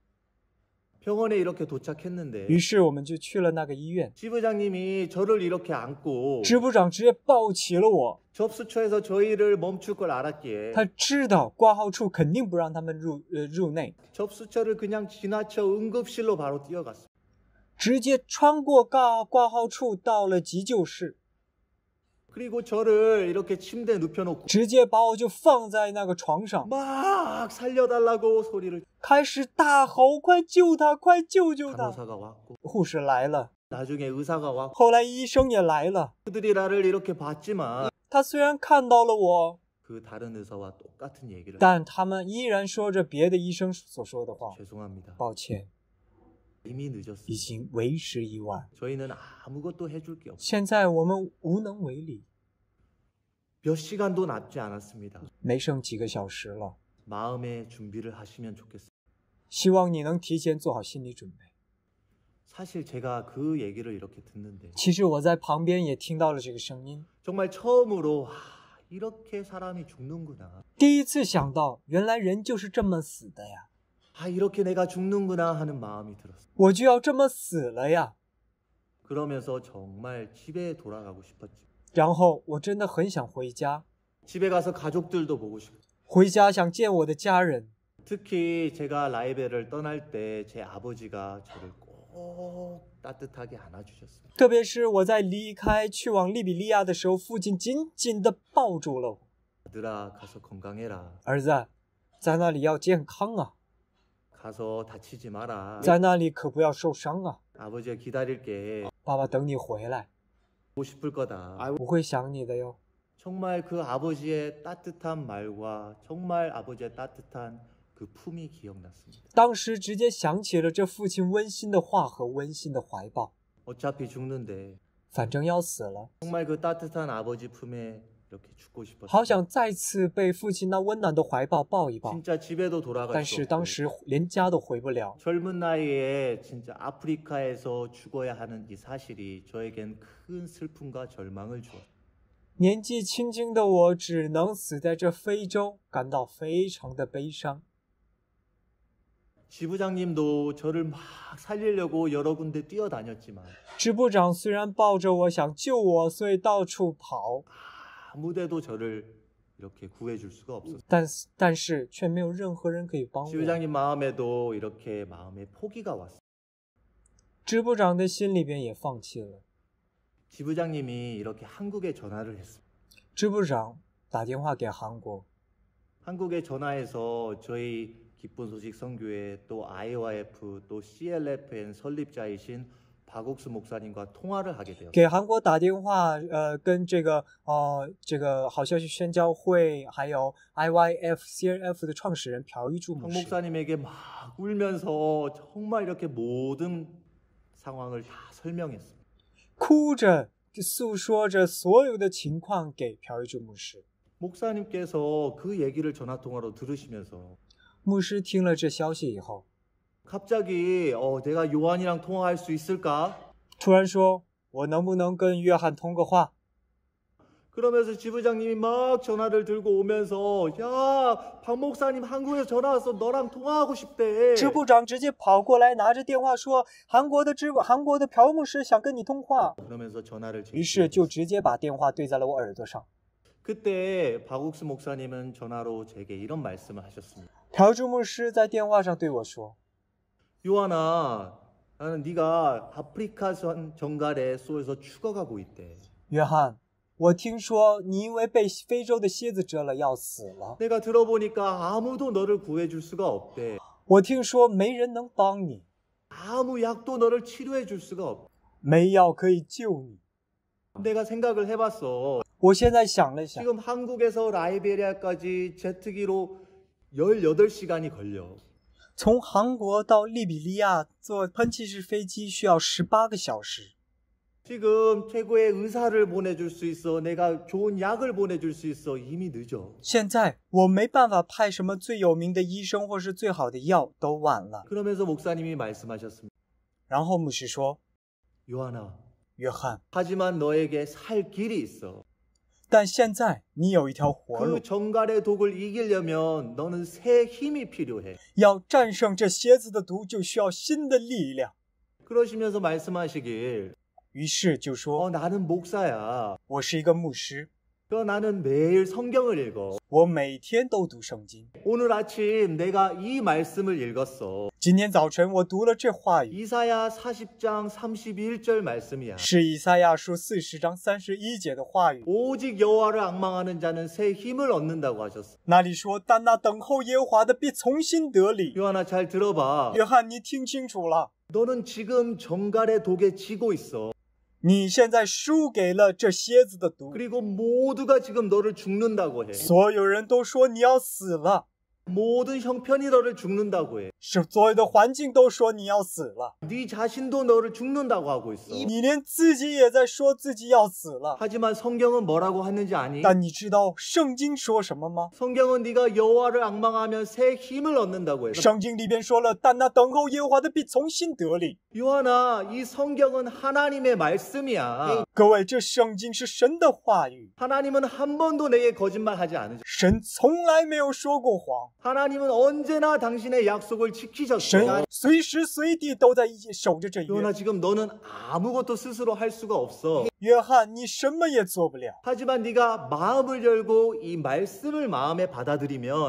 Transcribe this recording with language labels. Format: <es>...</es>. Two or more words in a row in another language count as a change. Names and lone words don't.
<ko>병원에 이렇게 도착했는데</ko> <zh>于是我们就去了那个医院。</zh> <ko>지부장님이 저를 이렇게 안고</ko> <zh>支部长直接抱起了我，</zh> <ko>접수처에서 저희를 멈출 걸 알았기에</ko> <zh>他知道挂号处肯定不让他们入内，</zh> <ko>접수처를 그냥 지나쳐 응급실로 바로 뛰어갔어요.</ko> <zh>直接穿过挂号处到了急救室，</zh> <ko>그리고 저를 이렇게 침대에 눕혀놓고</ko> <zh>直接把我就放在那个床上，</zh> <ko>막 살려달라고 소리를</ko> <zh>开始大吼：“快救他！快救救他</zh> <ko>간호사가 왔고 ！”</ko> <zh>护士来了，</zh> <ko>나중에 의사가 왔고</ko> <zh>后来医生也来了。</zh> <ko>그들이 나를 이렇게 봤지만</ko> <zh>他虽然看到了我，</zh> <ko>그 다른 의사와 똑같은 얘기를</ko> <zh>但他们依然说着别的医生所说的话。</zh> <ko>죄송합니다.</ko> <zh>抱歉，</zh> <ko>이미</ko> <zh>已</zh> <ko>늦었습니다.</ko> <zh>经为时已晚。</zh> <ko>저희는 아무것도 해줄 게 없어요.</ko> <zh>现在我们无能为力，</zh> <ko>몇 시간도 남지 않았습니다.</ko> <zh>没剩几个小时了。</zh> <ko>마음의 준비를 하시면 좋겠습니다.</ko> <zh>希望你能提前做好心理准备。</zh> <ko>사실 제가 그 얘기를 이렇게 듣는데</ko> <zh>其实我在旁边也听到了这个声音，</zh> <ko>정말 처음으로 이렇게 사람이 죽는구나.</ko> <zh>第一次想到，原来人就是这么死的呀，</zh> <ko>이렇게 내가 죽는구나 하는 마음이 들었어요.</ko> <zh>我就要这么死了呀。</zh> <ko>그러면서 정말 집에 돌아가고 싶었지.</ko> <zh>然后我真的很想回家，</zh> <ko>집에 가서 가족들도 보고 싶고</ko> <zh>回家想见我的家人。</zh> <ko>특히 제가 라이베를 떠날 때 제 아버지가 저를 꼭 따뜻하게 안아주셨어요.</ko> <zh>特别是我在离开去往利比利亚的时候，父亲紧紧地抱住了我。</zh> <ko>아들아 가서 건강해라.</ko> <zh>儿子，在那里要健康啊，</zh> <ko>가서 다치지 마라.</ko> <zh>在那里可不要受伤啊。</zh> <ko>아버지가 기다릴게.</ko> <zh>爸爸等你回来，</zh> <ko>보고 싶을 거다.</ko> <zh>我会想你的哟。</zh> <ko>정말 그 아버지의 따뜻한 말과 정말 아버지의 따뜻한 그 품이 기억났습니다.</ko> <zh>当时直接想起了这父亲温馨的话和温馨的怀抱。</zh> <ko>어차피 죽는데</ko> <zh>反正要死了，</zh> <ko>정말 그 따뜻한 아버지 품에 이렇게 죽고 싶었어요.</ko> <zh>好想再次被父亲那温暖的怀抱抱一抱。</zh> <ko>진짜 집에도 돌아갈</ko> <zh>但</zh> <ko>수</ko> <zh>是</zh> <ko>없고</ko> <zh>当时连家都回不了，</zh> <ko>젊은 나이에 진짜 아프리카에서 죽어야 하는 이 사실이 저에겐 큰 슬픔과 절망을 주었어요.</ko> <zh>年纪轻轻的我只能死在这非洲，感到非常的悲伤。</zh> <ko>지부장님도 저를 막 살리려고 여러 군데 뛰어다녔지만</ko> <zh>支部长虽然抱着我想救我，所以到处跑，</zh> <ko>아무데도 저를 이렇게 구해줄 수가 없었어요.</ko> <zh>但是却没有任何人可以帮我。</zh> <ko>지부장님 마음에도 이렇게 마음에 포기가 왔어요.</ko> <zh>支部长的心里边也放弃了。</zh> <ko>지부장님이 이렇게 한국에 전화를 했어요.</ko> <zh>支部长打电话给韩国，</zh> <ko>한국에 전화해서 저희 기쁜 소식 선교회 또 IOIF 또 CLFN 설립자이신 박옥수 목사님과 통화를 하게 되었습니다.</ko> <zh>给韩国打电话，跟这个好消息宣教会还有 IYF、CLF 的创始人朴玉柱牧</zh> <ko>박</ko> <zh>师，</zh> <ko>목사님에게 막 울면서 정말 이렇게 모든 상황을 다 설명했습니다.</ko> <zh>哭着诉说着所有的情况给朴玉柱牧师。</zh> <ko>목사님께서 그 얘기를 전화 통화로 들으시면서</ko> <zh>牧师听了这消息以后，</zh> <ko>갑자기 내가 요한이랑 통화할 수 있을까?</ko> <zh>突然说：“我能不能跟约翰通个话？”</zh> <ko>그러면서 지부장님이 막 전화를 들고 오면서 야, 박 목사님 한국에서 전화 와서 너랑 통화하고 싶대.</ko> <zh>支部长直接跑过来，拿着电话说：“韩国的朴牧师想跟你通话。”</zh> <ko>그러면서 전화를</ko> <zh>于是就直接把电话对在了我耳朵上。</zh> <ko>그때 박옥수 목사님은 전화로 제게 이런 말씀을 하셨습니다.</ko> <zh>朴柱牧师在电话上对我说：“</zh> <ko>요한아, 나는 네가 아프리카 정갈에 쏘여서 죽어가고 있대.</ko> <zh>约翰，我听说你因为被非洲的蝎子蛰了要死了。</zh> <ko>내가 들어보니까 아무도 너를 구해줄 수가 없대.</ko> <zh>我听说没人能帮你，</zh> <ko>아무 약도 너를 치료해줄 수가 없대.</ko> <zh>没药可以救你。</zh> <ko>내가 생각을 해봤어.</ko> <zh>我现在想了想，</zh> <ko>지금 한국에서 라이베리아까지 제트기로 18시간이 걸려.</ko> <zh>从韩国到利比利亚坐喷气式飞机需要18个小时。</zh> <ko>지금 최고의 의사를 보내줄 수 있어. 내가 좋은 약을 보내줄 수 있어. 이미 늦어.</ko> <zh>现在我没办法派什么最有名的医生或是最好的药，都晚了。</zh> <ko>그러면서 목사님이 말씀하셨습니다.</ko> <zh>然后牧师说</zh> <ko>요한아,</ko> <zh>约翰，</zh> <ko>하지만 너에게 살 길이 있어.</ko> <zh>但现在你有一条活路</zh> <ko>그 ， 정갈의 독을 이기려면 너는 새 힘이 필요해.</ko> <zh>要战胜这蝎子的毒，就需要新的力量。</zh> <ko>그러시면서 말씀하시길</ko> <zh>于是就说</zh> <ko>나는 목사야.</ko> <zh>我是一个牧师，</zh> <ko>나는 매일 성경을 읽어.</ko> <zh>我每天都读圣经。</zh> <ko>오늘 아침 내가 이 말씀을 읽었어.</ko> <zh>今天早晨我读了这话语，</zh> <ko>이사야 40장 31절 말씀이야.</ko> <zh>是以赛亚书40章31节的话语。</zh> <ko>오직 여호와를 앙망하는 자는 새 힘을 얻는다고 하셨어.</ko> <zh>那里说：“但那等候耶和华的必从心得力。</zh> <ko>요한아 잘 들어봐.</ko> <zh>约翰，你听清楚了，</zh> <ko>너는 지금 정갈의 독에 지고 있어.</ko> <zh>你现在输给了这蝎子的毒，</zh> <ko>그리고 모두가 지금 너를 죽는다고 해.</ko> <zh>所有人都说你要死了，</zh> <ko>모든 형편이 너를 죽는다고 해.</ko> <zh>是所有的环境都说你要死了，</zh> <ko>네 자신도 너를 죽는다고 하고 있어.</ko> <zh>你连自己也在说自己要死了。</zh> <ko>하지만 성경은 뭐라고 하는지 아니?</ko> <zh>但你知道圣经说什么吗？</zh> <ko>성경은 네가 여호와를 앙망하면 새 힘을 얻는다고 했어.</ko> <zh>圣经里边说了，但那等候耶和华的必从心得力。</zh> <ko>요한아, 이 성경은 하나님의 말씀이야.</ko> <zh>各位，这圣经是神的话语，</zh> <ko>하나님은 한 번도 내게 거짓말하지 않으셨어.</ko> <zh>神从来没有说过谎，</zh> <ko>하나님은 언제나 당신의 약속을</ko> <zh>神</zh> <ko>지키셨어.</ko> <zh>随时随地都在守着这约。</zh> <ko>요한아, 지금 너는 아무것도 스스로 할 수가 없어.</ko> <zh>约翰，你什么也做不了。</zh> <ko>하지만 네가 마음을 열고 이 말씀을 마음에 받아들이면</ko>